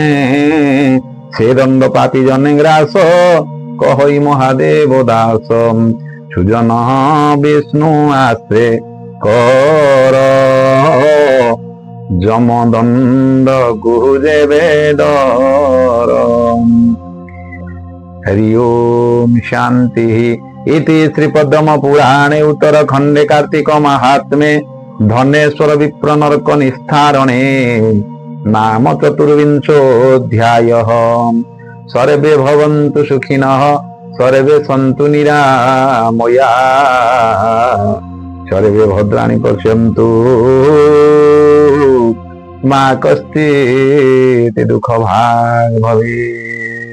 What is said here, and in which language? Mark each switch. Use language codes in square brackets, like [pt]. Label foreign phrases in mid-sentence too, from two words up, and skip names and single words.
[or] ସେ ଦଣ୍ଡ ପାପୀ ଜନେ ଗ୍ରାସ କହଇ ମହାଦେବ ଦାସ। ସୁଜନ ବିଷ୍ଣୁ ଆଶ୍ରେ କର ଯମ ଦଣ୍ଡ ଗୁରୁଦେବେ ଡର। [sa] हरि ओम शांति। इति श्रीपद्म पुराणे उत्तरखंडे कार्तिक महात्म्ये धनेश्वर विप्र नरक निस्तारणे नाम 24ोऽध्यायः। सर्वे भवन्तु सुखिनः सर्वे सन्तु निरामया सर्वे भद्राणि पश्यन्तु मा कश्चित् दुःखभाग् भवेत्।